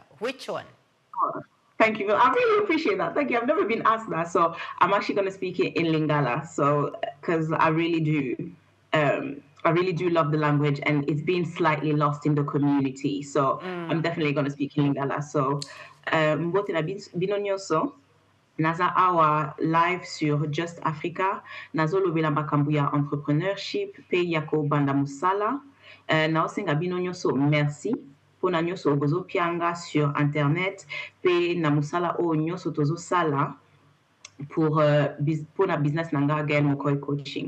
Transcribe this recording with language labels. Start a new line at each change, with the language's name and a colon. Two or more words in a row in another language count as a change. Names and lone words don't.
English: Which one? Oh, thank you. I really appreciate that. Thank you. I've never been asked that, so I'm actually going to speak it in Lingala. So, because I really do love the language, and it's been slightly lost in the community. So I'm definitely going to speak in Lingala.
Lingala: So, mbote na binonyoso. Naza awa live sur Just Africa, nazo lobela makambo ya entrepreneurship, pe yako banda musala. Na osenga bino nyoso merci, pona nyoso ogozo pianga sur internet, pe na musala o nyoso tozo sala pour na business nanga gael mokoi coaching.